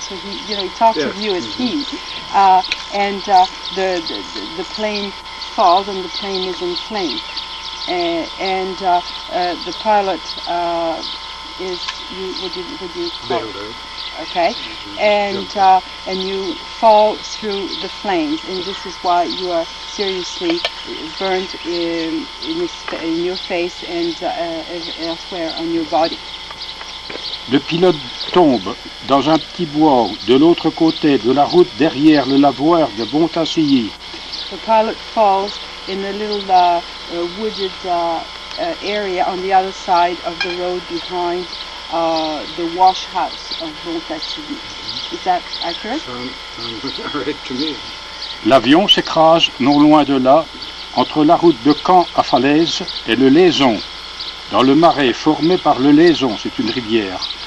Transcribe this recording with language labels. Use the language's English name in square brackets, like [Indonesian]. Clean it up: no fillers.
[English] So he talks of you as he, and the plane falls and the plane is in flames, and the pilot is would you call it? Okay, and you fall through the flames, and this is why you are seriously burned in your face and elsewhere on your body. [French] Le pilote tombe dans un petit bois de l'autre côté de la route derrière le lavoir de Montassilly. [English] The pilot falls in a little wooded area on the other side of the road behind the wash house of Montassilly. Is that accurate? Sounds right to me. [French] L'avion s'écrase non loin de là, entre la route de Caen à Falaise et le Laison, dans le marais formé par le Laison, c'est une rivière.